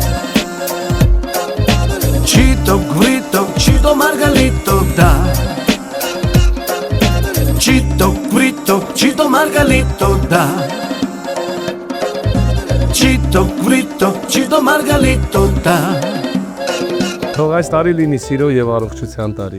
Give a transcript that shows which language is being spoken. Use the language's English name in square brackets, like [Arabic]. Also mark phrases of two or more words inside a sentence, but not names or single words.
[Georgian] ჩიტო გვრიტო, ჩიტო მარგალიტო და ჩიტო გვრიტო, ჩიტო მარგალიტო და ჩიტო გვრიტო, ჩიტო მარგალიტო და [Armenian] Թող այս տարի լինի սիրո եւ առողջության տարի։